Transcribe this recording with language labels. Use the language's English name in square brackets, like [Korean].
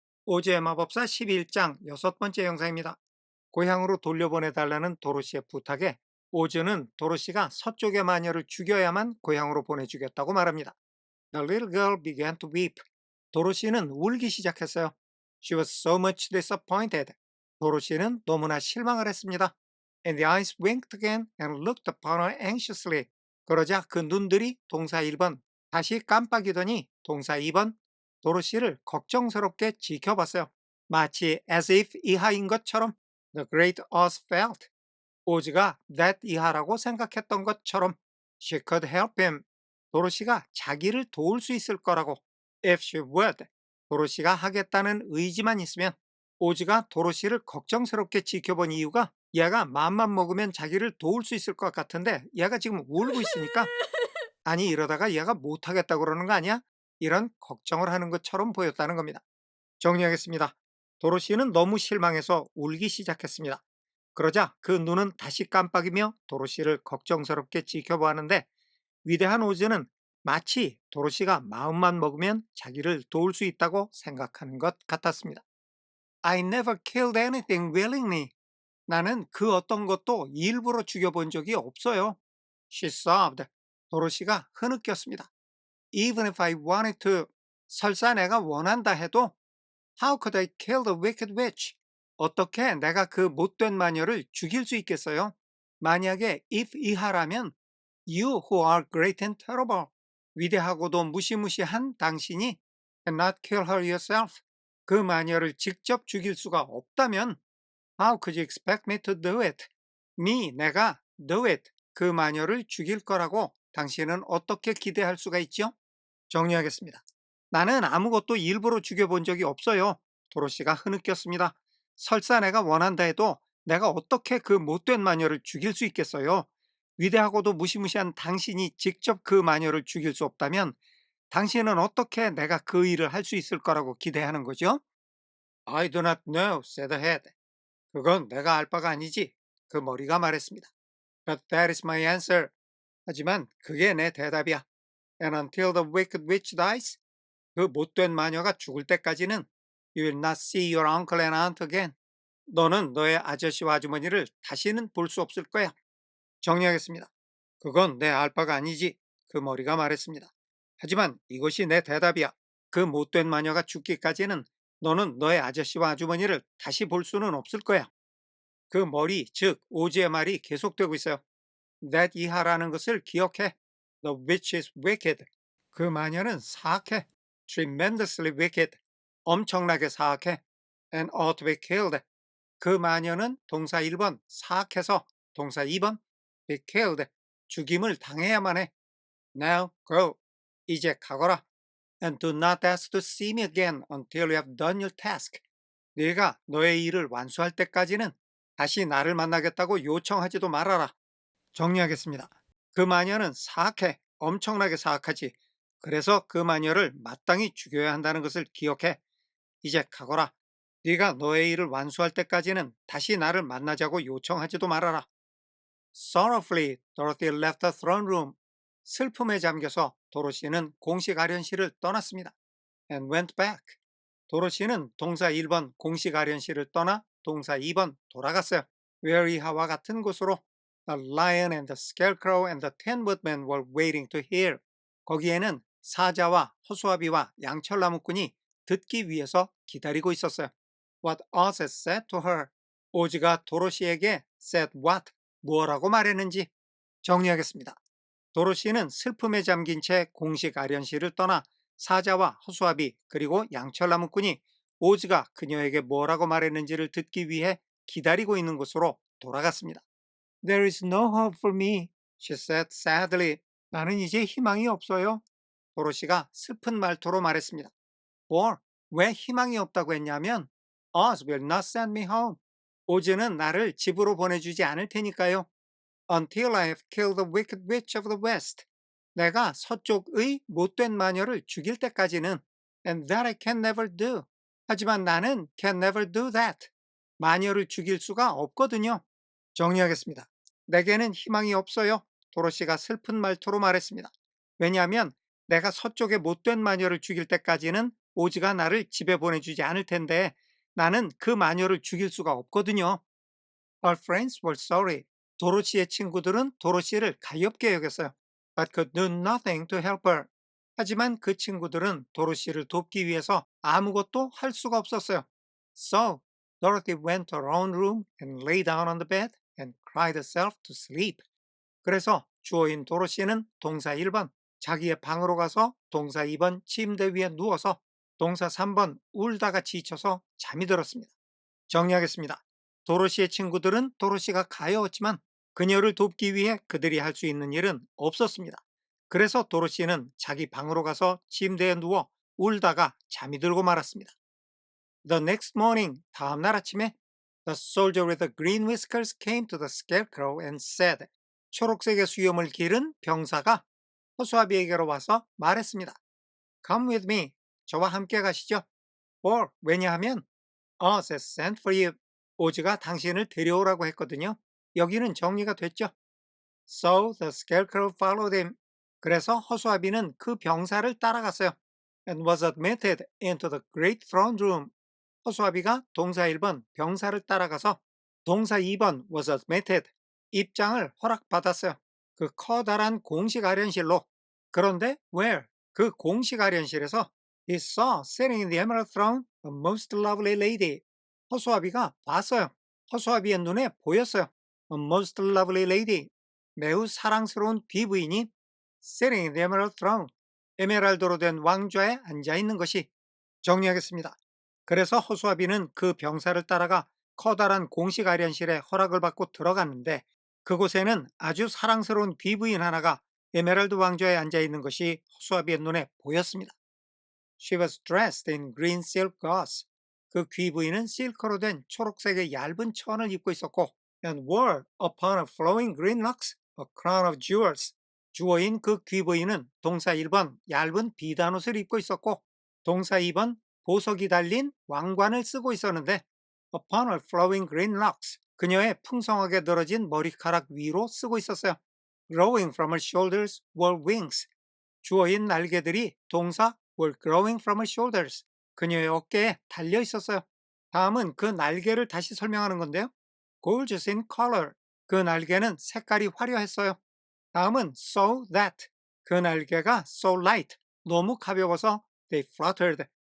[Korean] 오즈의 마법사 11장 6번째 영상입니다. 고향으로 돌려보내달라는 도로시의 부탁에 오즈는 도로시가 서쪽의 마녀를 죽여야만 고향으로 보내주겠다고 말합니다. [English] The little girl began to weep. [Korean] 도로시는 울기 시작했어요. [English] She was so much disappointed. [Korean] 도로시는 너무나 실망을 했습니다. [English] And the eyes winked again and looked upon her anxiously. [Korean] 그러자 그 눈들이 동사 1번 다시 깜빡이더니 동사 2번 도로시를 걱정스럽게 지켜봤어요. 마치 [English] as if [Korean] 이하인 것처럼 [English] the great Oz felt. [Korean] 오즈가 [English] that [Korean] 이하라고 생각했던 것처럼 [English] she could help him. [Korean] 도로시가 자기를 도울 수 있을 거라고 [English] if she would. [Korean] 도로시가 하겠다는 의지만 있으면 오즈가 도로시를 걱정스럽게 지켜본 이유가 얘가 마음만 먹으면 자기를 도울 수 있을 것 같은데 얘가 지금 울고 있으니까 아니 이러다가 얘가 못하겠다고 그러는 거 아니야? 이런 걱정을 하는 것처럼 보였다는 겁니다. 정리하겠습니다. 도로시는 너무 실망해서 울기 시작했습니다. 그러자 그 눈은 다시 깜빡이며 도로시를 걱정스럽게 지켜보았는데 위대한 오즈는 마치 도로시가 마음만 먹으면 자기를 도울 수 있다고 생각하는 것 같았습니다. [English] I never killed anything willingly. [Korean] 나는 그 어떤 것도 일부러 죽여본 적이 없어요. [English] She sobbed. [Korean] 도로시가 흐느꼈습니다. [English] Even if I wanted to. [Korean] 설사 내가 원한다 해도 [English] How could I kill the wicked witch? [Korean] 어떻게 내가 그 못된 마녀를 죽일 수 있겠어요? 만약에 [English] if 이하라면 You who are great and terrible. [Korean] 위대하고도 무시무시한 당신이 [English] cannot kill her yourself. [Korean] 그 마녀를 직접 죽일 수가 없다면 [English] How could you expect me to do it? [Korean] 내가 [English] do it. [Korean] 그 마녀를 죽일 거라고 당신은 어떻게 기대할 수가 있죠? 정리하겠습니다. 나는 아무것도 일부러 죽여본 적이 없어요. 도로시가 흐느꼈습니다. 설사 내가 원한다 해도 내가 어떻게 그 못된 마녀를 죽일 수 있겠어요? 위대하고도 무시무시한 당신이 직접 그 마녀를 죽일 수 없다면 당신은 어떻게 내가 그 일을 할 수 있을 거라고 기대하는 거죠? [English] I do not know, said the head. [Korean] 그건 내가 알 바가 아니지. 그 머리가 말했습니다. [English] But that is my answer. [Korean] 하지만 그게 내 대답이야. [English] And until the wicked witch dies, [Korean] 그 못된 마녀가 죽을 때까지는 [English] You will not see your uncle and aunt again. [Korean] 너는 너의 아저씨와 아주머니를 다시는 볼 수 없을 거야. 정리하겠습니다. 그건 내 알 바가 아니지. 그 머리가 말했습니다. 하지만 이것이 내 대답이야. 그 못된 마녀가 죽기까지는 너는 너의 아저씨와 아주머니를 다시 볼 수는 없을 거야. 그 머리, 즉 오즈의 말이 계속되고 있어요. That 이하라는 것을 기억해. [English] The witch is wicked. [Korean] 그 마녀는 사악해. [English] Tremendously wicked. [Korean] 엄청나게 사악해. [English] And ought to be killed. [Korean] 그 마녀는 동사 1번 사악해서 동사 2번 [English] be killed. [Korean] 죽임을 당해야만 해. [English] Now go. [Korean] 이제 가거라. [English] And do not ask to see me again until you have done your task. [Korean] 네가 너의 일을 완수할 때까지는 다시 나를 만나겠다고 요청하지도 말아라. 정리하겠습니다. 그 마녀는 사악해. 엄청나게 사악하지. 그래서 그 마녀를 마땅히 죽여야 한다는 것을 기억해. 이제 가거라. 네가 너의 일을 완수할 때까지는 다시 나를 만나자고 요청하지도 말아라. [English] Sorrowfully, Dorothy left the throne room. [Korean] 슬픔에 잠겨서 도로시는 공식 아련실을 떠났습니다. [English] And went back. [Korean] 도로시는 동사 1번 공식 아련실을 떠나 동사 2번 돌아갔어요. [English] Where [Korean] 이하와 같은 곳으로 [English] The lion and the scarecrow and the tin woodman were waiting to hear. [Korean] 거기에는 사자와 허수아비와 양철나무꾼이 듣기 위해서 기다리고 있었어요. [English] What Oz had said to her. [Korean] 오즈가 도로시에게 [English] said what, [Korean] 무엇라고 말했는지 정리하겠습니다. 도로시는 슬픔에 잠긴 채 공식 아련실을 떠나 사자와 허수아비 그리고 양철나무꾼이 오즈가 그녀에게 뭐라고 말했는지를 듣기 위해 기다리고 있는 곳으로 돌아갔습니다. [English] There is no hope for me, she said sadly. [Korean] 나는 이제 희망이 없어요. 도로시가 슬픈 말투로 말했습니다. [English] For, [Korean] 왜 희망이 없다고 했냐면 [English] Oz will not send me home. [Korean] 오즈는 나를 집으로 보내주지 않을 테니까요. [English] Until I have killed the wicked witch of the west. [Korean] 내가 서쪽의 못된 마녀를 죽일 때까지는 [English] And that I can never do. [Korean] 하지만 나는 [English] can never do that. [Korean] 마녀를 죽일 수가 없거든요. 정리하겠습니다. 내게는 희망이 없어요. 도로시가 슬픈 말투로 말했습니다. 왜냐하면 내가 서쪽의 못된 마녀를 죽일 때까지는 오즈가 나를 집에 보내주지 않을 텐데 나는 그 마녀를 죽일 수가 없거든요. [English] Her friends were sorry. [Korean] 도로시의 친구들은 도로시를 가엾게 여겼어요. [English] But could do nothing to help her. [Korean] 하지만 그 친구들은 도로시를 돕기 위해서 아무것도 할 수가 없었어요. [English] So, Dorothy went to her own room and lay down on the bed and cried herself to sleep. [Korean] 그래서 주어인 도로시는 동사 1번 자기의 방으로 가서 동사 2번 침대 위에 누워서 동사 3번 울다가 지쳐서 잠이 들었습니다. 정리하겠습니다. 도로시의 친구들은 도로시가 가여웠지만 그녀를 돕기 위해 그들이 할 수 있는 일은 없었습니다. 그래서 도로시는 자기 방으로 가서 침대에 누워 울다가 잠이 들고 말았습니다. [English] The next morning, [Korean] 다음날 아침에 [English] The soldier with the green whiskers came to the scarecrow and said, [Korean] 초록색의 수염을 기른 병사가 허수아비에게로 와서 말했습니다. [English] Come with me. [Korean] 저와 함께 가시죠. [English] For, [Korean] 왜냐하면 [English] Oz has sent for you. [Korean] 오즈가 당신을 데려오라고 했거든요. 여기는 정리가 됐죠. [English] So the scarecrow followed him. [Korean] 그래서 허수아비는 그 병사를 따라갔어요. [English] And was admitted into the great throne room. [Korean] 허수아비가 동사 1번 병사를 따라가서 동사 2번 [English] was admitted. [Korean] 입장을 허락받았어요. 그 커다란 공식 아련실로. 그런데 where? 그 공식 아련실에서 [English] He saw sitting in the emerald throne a most lovely lady. [Korean] 허수아비가 봤어요. 허수아비의 눈에 보였어요. [English] A most lovely lady. [Korean] 매우 사랑스러운 귀부인이 [English] sitting in the emerald throne. [Korean] 에메랄드로 된 왕좌에 앉아 있는 것이. 정리하겠습니다. 그래서 허수아비는 그 병사를 따라가 커다란 공식 아련실에 허락을 받고 들어갔는데 그곳에는 아주 사랑스러운 귀부인 하나가 에메랄드 왕좌에 앉아 있는 것이 허수아비의 눈에 보였습니다. [English] She was dressed in green silk gauze. [Korean] 그 귀부인은 실크로 된 초록색의 얇은 천을 입고 있었고 [English] and wore upon her flowing green locks a crown of jewels. [Korean] 주어인 그 귀부인은 동사 1번 얇은 비단옷을 입고 있었고 동사 2번 보석이 달린 왕관을 쓰고 있었는데 [English] upon her flowing green locks. [Korean] 그녀의 풍성하게 늘어진 머리카락 위로 쓰고 있었어요. [English] Growing from her shoulders were wings. [Korean] 주어인 날개들이 동사 [English] were growing from her shoulders. [Korean] 그녀의 어깨에 달려 있었어요. 다음은 그 날개를 다시 설명하는 건데요. [English] Gorgeous in color. [Korean] 그 날개는 색깔이 화려했어요. 다음은 [English] so that. [Korean] 그 날개가 [English] so light. [Korean] 너무 가벼워서 [English] they fluttered.